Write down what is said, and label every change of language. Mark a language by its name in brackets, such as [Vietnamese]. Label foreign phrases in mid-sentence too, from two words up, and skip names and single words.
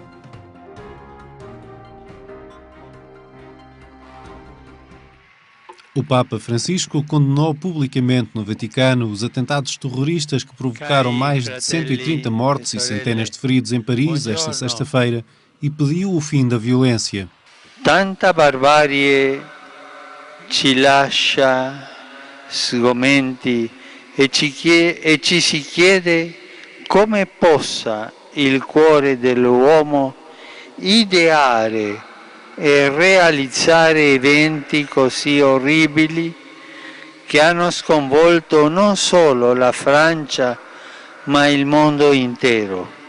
[Portuguese] O Papa Francisco condenou publicamente no Vaticano os atentados terroristas que provocaram mais de 130 mortes e centenas de feridos em Paris esta sexta-feira e pediu o fim da violência. [Italian] Tanta barbárie ci lascia sgomenti e ci si chiede come possa il cuore dell'uomo ideare e realizzare eventi così orribili che hanno sconvolto non solo la Francia ma il mondo intero.